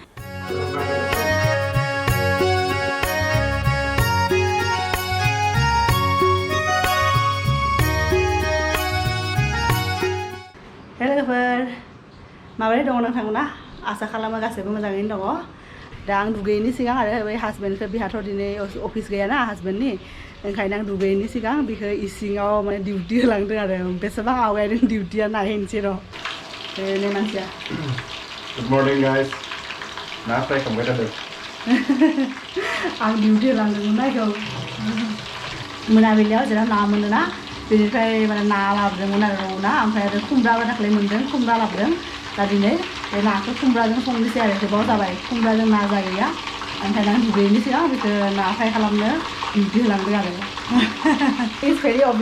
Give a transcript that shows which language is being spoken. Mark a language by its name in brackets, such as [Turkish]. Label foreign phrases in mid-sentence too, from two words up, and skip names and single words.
[Bodo] लोगोफोर माबोरै दङ नोंथांमोना आसा खालामो गासैबो मोजाङैनो दङ दा आं दुगैयैनि सिगां आरो बै हासबेन्डखौ बिहाथ' दिनै अफिस गैयाना हासबेन्डनि ओंखायनो आं दुगैयैनि सिगां बिखौ इसिङाव माने डिउटि होलांदों आरो बेसेबां आवगायदों डिउटिया नायहैनोसै र' बेनो मानसिया [English] Good morning guys [Bodo] ना फ्राय खालामबाय थादों आं डिउटि होलांदोंमोन नायखौ मोनाबिलियाव जेराव ना मोनोना बेनिफ्राय माने ना लाबोदोंमोन आरो ना ओमफ्राय आरो खुमब्राबो दाख्लै मोनदों खुमब्रा लाबोदों दा दिनै बे नाखौ खुमब्राजों संनोसै आरो गोबाव जाबाय खुमब्राजों ना जागैया ओमफ्राय आं दुगैयैनि सिगां बेखौ ना फ्राय खालामनो डिउटि होलांदों आरो [English] is very